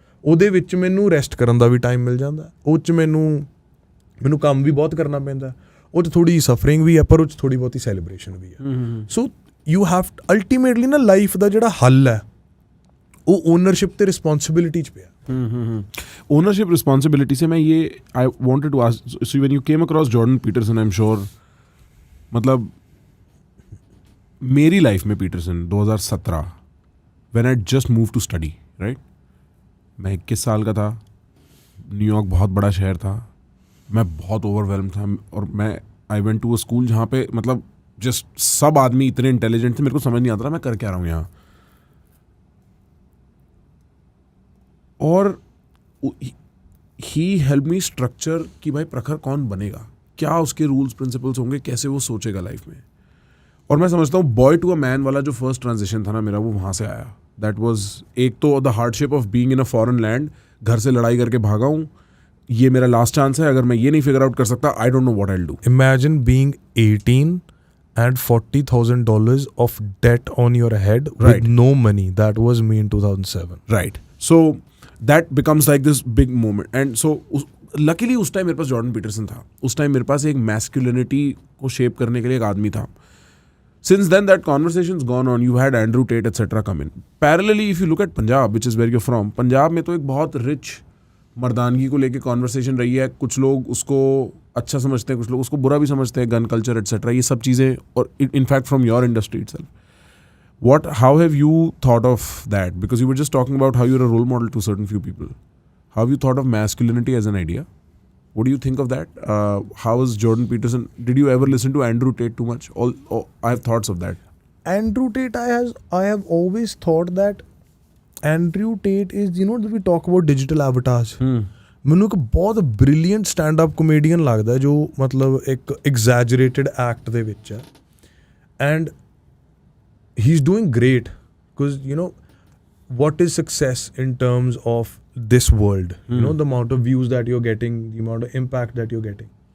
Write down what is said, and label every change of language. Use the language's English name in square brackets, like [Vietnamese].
[Punjabi] ਉਹਦੇ ਵਿੱਚ ਮੈਨੂੰ ਰੈਸਟ ਕਰਨ ਦਾ ਵੀ ਟਾਈਮ ਮਿਲ ਜਾਂਦਾ, ਉਹ 'ਚ ਮੈਨੂੰ ਕੰਮ ਵੀ ਬਹੁਤ ਕਰਨਾ ਪੈਂਦਾ, ਉਹ 'ਚ ਥੋੜ੍ਹੀ ਸਫਰਿੰਗ ਵੀ ਹੈ, ਪਰ ਉਹ 'ਚ ਥੋੜ੍ਹੀ ਬਹੁਤੀ ਸੈਲੀਬ੍ਰੇਸ਼ਨ ਵੀ ਹੈ। [English] so you have ultimately [Punjabi] ਨਾ ਲਾਈਫ ਦਾ ਜਿਹੜਾ ਹੱਲ ਹੈ ਉਹ ਓਨਰਸ਼ਿਪ ਤੇ ਰਿਸਪॉन्सिबिलिटी 'ਚ ਪਿਆ। [Hindi] ओनरशिप रिस्पॉन्सिबिलिटी से मैं ये I wanted to ask, [English] so when you came across Jordan Peterson, I am sure, [Hindi] मतलब मेरी लाइफ में Peterson 2017 when I just move to study, right, मैं 21 साल का था, न्यूयॉर्क बहुत बड़ा शहर था, मैं बहुत ओवरवेल्म था, और मैं I went to a school जहाँ पे मतलब जस्ट सब आदमी इतने इंटेलिजेंट थे, मेरे को समझ नहीं आता था मैं कर क्या रहा हूँ यहाँ। और ही हेल्प मी स्ट्रक्चर कि भाई प्रखर कौन बनेगा, क्या उसके रूल्स प्रिंसिपल्स होंगे, कैसे वो सोचेगा लाइफ में। और मैं समझता हूँ बॉय टू अ मैन वाला जो फर्स्ट ट्रांजिशन था ना मेरा, वो वहाँ से आया। दैट वाज एक तो the hardship of being in a foreign land, घर से लड़ाई करके भागा हूँ, ये मेरा लास्ट चांस है, अगर मैं ये नहीं फिगर आउट कर सकता, [English] I don't know what I will do. Imagine being 18 and $40,000 of debt on your head, right, with no money. That was me in 2007. Right. So that becomes like this big moment. [Hindi] And so luckily उस time मेरे पास Jordan Peterson था, उस time मेरे पास एक masculinity को shape करने के लिए एक आदमी था। [English] Since then that conversation's gone on. You had Andrew Tate etc. come in. Parallelly if you look at Punjab, which is where you're from, [Hindi] Punjab में तो एक बहुत रिच मर्दानगी को लेके कॉन्वर्सेशन रही है। कुछ लोग उसको अच्छा समझते हैं, कुछ लोग उसको बुरा भी समझते हैं, गन कल्चर एटसेट्रा, ये सब चीज़ें, और in fact from your industry itself, [English] what, how have you thought of that? Because you were just talking about how you're a role model to certain few people. How have you thought of masculinity as an idea? What do you think of that? How is Jordan Peterson? Did you ever listen to Andrew Tate too much? I have thoughts of that. Andrew Tate, I have always thought that Andrew Tate is, you know, we talk about digital avatars. [Punjabi] ਮੈਨੂੰ ਇੱਕ ਬਹੁਤ brilliant stand up comedian ਲੱਗਦਾ ਜੋ ਮਤਲਬ ਇੱਕ ਐਗਜ਼ੈਜਰੇਟਿਡ act ਦੇ ਵਿੱਚ ਹੈ, [English] And he is doing great because you know what is success in terms of this world, you know, the amount of views that you're getting, the amount of impact that you're getting.